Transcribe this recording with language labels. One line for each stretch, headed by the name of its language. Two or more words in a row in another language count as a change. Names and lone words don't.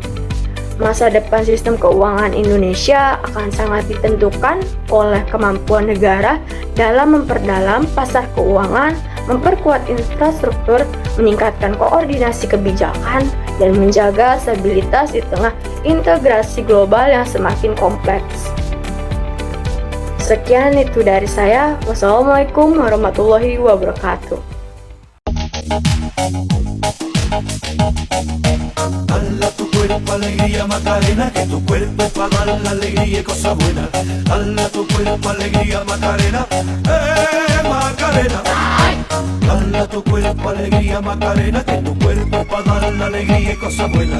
Indonesian: Masa depan sistem keuangan Indonesia akan sangat ditentukan oleh kemampuan negara dalam memperdalam pasar keuangan, memperkuat infrastruktur, meningkatkan koordinasi kebijakan, dan menjaga stabilitas di tengah integrasi global yang semakin kompleks. Sekian itu dari saya.
Arabic: والسلام عليكم ورحمة الله وبركاته.
Spanish: Dala tu cuerpo alegría Macarena, que tu cuerpo es para dar la alegría y cosas buenas. Dala tu cuerpo alegría Macarena, Macarena. Dala tu cuerpo alegría Macarena, que tu cuerpo es para dar la alegría y cosas buenas.